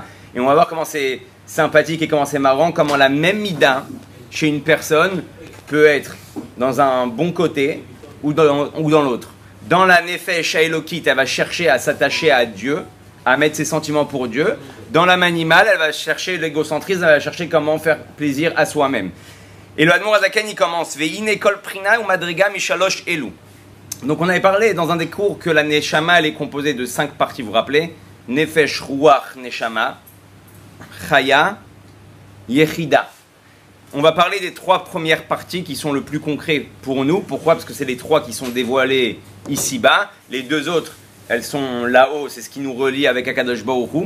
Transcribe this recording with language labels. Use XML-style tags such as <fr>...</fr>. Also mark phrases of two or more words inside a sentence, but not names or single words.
<fr>Et on va voir comment c'est sympathique et comment c'est marrant, comment la même Mida chez une personne peut être dans un bon côté ou dans l'autre. Dans la</fr> <he>נפש אלוקית,</he> <fr>elle va chercher à s'attacher à Dieu, à mettre ses sentiments pour Dieu. Dans l'âme animale, elle va chercher l'égocentrisme, elle va chercher comment faire plaisir à soi-même. Et le</fr> <he>אדמו"ר הזקן,</he> <fr>il commence</fr> <he>והנה כל בחינה ו מדרגה משלוש אלו.</he> <fr>Donc on avait parlé dans un des cours que la Neshama elle est composée de 5 parties, vous vous rappelez?</fr> <he>נפש, רוח, נשמה, חיה, יחידה.</he> <fr>On va parler des 3 premières parties qui sont le plus concret pour nous. Pourquoi? Parce que c'est les 3 qui sont dévoilées ici-bas. Les 2 autres, elles sont là-haut, c'est ce qui nous relie avec</fr> <he>הקדוש ברוך הוא.</he>